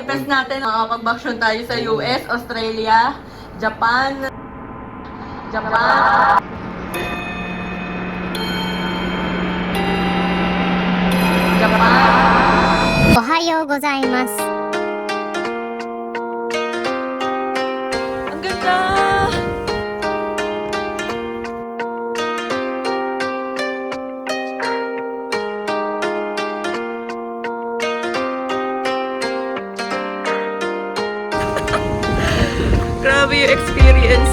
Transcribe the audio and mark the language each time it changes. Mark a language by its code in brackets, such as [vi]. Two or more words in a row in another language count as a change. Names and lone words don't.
[tl] test natin. Makakapag-vacation tayo sa US, Australia, Japan. Japan. [ja] おはようございます. [tl] Ang ganda! Grabe yung experience.